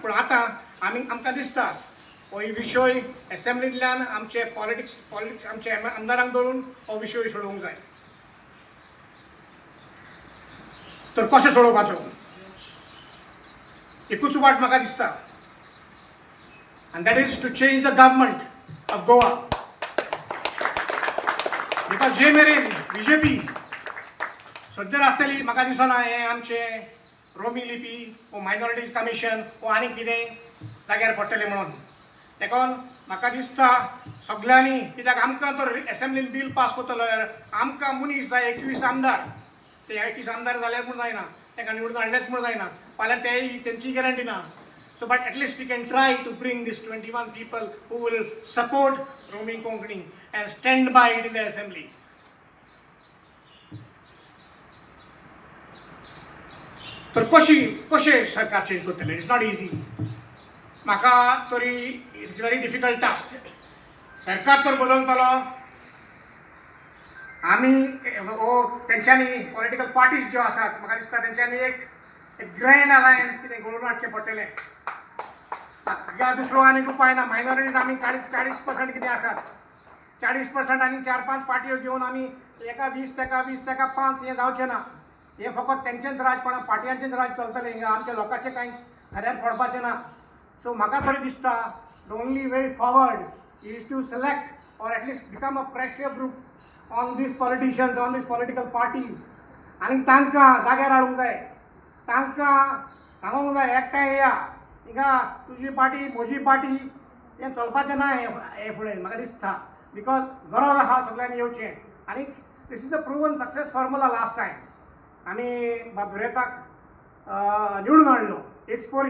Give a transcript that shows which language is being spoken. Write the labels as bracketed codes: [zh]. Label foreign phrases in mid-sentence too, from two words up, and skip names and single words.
[kok] पूण आतां आमकां दिसता हो विशय असेंब्लींतल्यान आमचे पॉलिटिक्स आमचे आमदारांक धरून हो विशय सोडोवंक जाय. तर कशें सोडोवपाचो? एकूच वाट म्हाका दिसता [en] and that is to change the government of Goa. [kok] Because जे मेरेन BJP सद्यर आसतली म्हाका दिसना हें आमचें रोमी लिपी वो मायनॉरिटीज कमिशन वो आनी कितें जाग्यार पडटलें म्हणून. देखून म्हाका दिसता सगळ्यांनी, कित्याक आमकां तर असेंब्लीन बील पास करतलो जाल्यार आमकां मनीस जाय 21 आमदार. ते 21 आमदार जाल्यार म्हूण जायना, तांकां निवडून हाडलेच म्हूण जायना. फाल्यां तेय तेंची गॅरंटी ना. [en] So but at least we can try to bring these 21 people who will support roaming Konkani and stand by it in the assembly. [kok] तर कशें सरकार चेंज करतले? [en] It's not easy. [kok] म्हाका तरी [en] it's very difficult task. [kok] सरकार तर बदलतलो, आमी तेंच्यांनी [en] political parties [kok] ज्यो आसात म्हाका दिसता तेंच्यांनी एक [en] grand alliance [kok] कितें घडोवन हाडचें पडटलें. या दुसरो आनीक उपाय ना. मायनॉरिटीज आमी 40% कितें आसात, 40% आनी 4-5 पार्ट्यो घेवन आमी एका 20 तेका 5 हें जावचें ना. हें फकत तेंचेंच राज, कोणा पार्टयांचेंच राज चलतलें. हिंगा आमच्या लोकांचें कांयच खऱ्यान पडपाचें ना. सो म्हाका तरी दिसता [en] the only way forward is to select or at least become a pressure group on these politicians, on these political parties [kok] आनी तांकां जाग्यार हाडूंक जाय, तांकां सांगूंक जाय एकठांय येया, हिंगा तुजी पार्टी म्हजी पार्टी हें चलपाचें ना हे फुडें म्हाका दिसता. बिकॉज गरज आहा सगळ्यांनी येवचें. आनी [en] this is a proven success formula last time [kok] आमी बाबुरेताक निवडून हाडलो एसपोरी.